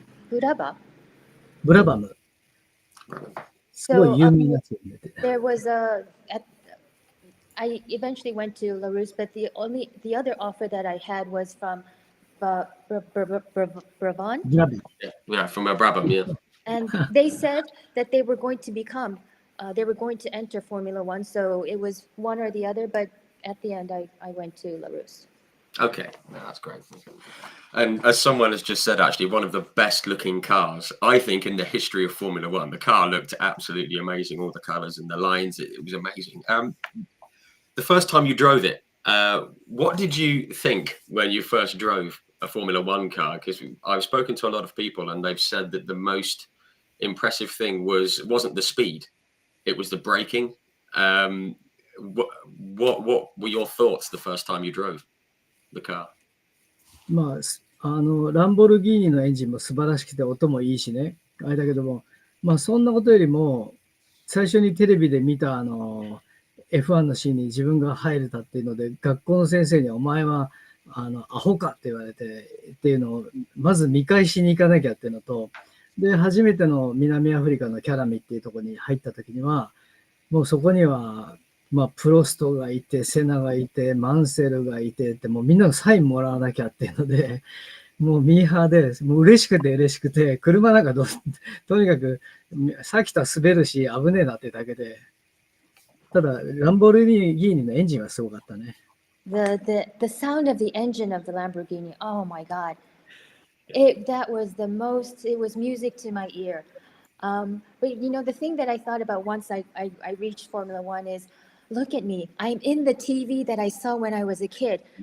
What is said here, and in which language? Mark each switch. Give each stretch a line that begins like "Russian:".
Japanese: ブラバム。すごい有名なやつに出て。
English: There was I eventually went to La Rousse, but the other offer that I had was from Brabant. Yeah, from Brabham, yeah. And they said that they were going to enter Formula One, so it was one or the other, but at the end I went to La Rousse. Okay, no, that's great. And as someone has just said, actually, one of the best looking cars, I think, in the history of Formula One. The car looked absolutely amazing, all the colours and the lines, it was amazing. the first time you drove it, what did you think when you first drove a Formula One car? Because I've spoken to a lot of people and they've said that the most impressive thing wasn't the speed, it was the braking. Um, what were your thoughts the first time you drove the car?
Japanese: まあ、ランボルギーニのエンジンも素晴らしくて音もいいしね、あれだけども、まあそんなことよりも、最初にテレビで見たF1 のシーンに自分が入れたっていうので、学校の先生にお前はアホかって言われてっていうのを、まず見返しに行かなきゃっていうのと、で、初めての南アフリカのキャラミっていうところに入った時には、もうそこには、まあ、プロストがいて、セナがいて、マンセルがいてって、もうみんなのサインもらわなきゃっていうので、もうミーハーで、もう嬉しくて、車なんかとにかく、サーキットは滑るし、危ねえなってだけで、ただ、ランボルギーニのエンジンはすごかったね。
English: The sound of the engine of the Lamborghini, oh my God. That was it was music to my ear. But you know, the thing that I thought about once I reached Formula One is, look at me, I'm in the TV that I saw when I was a kid.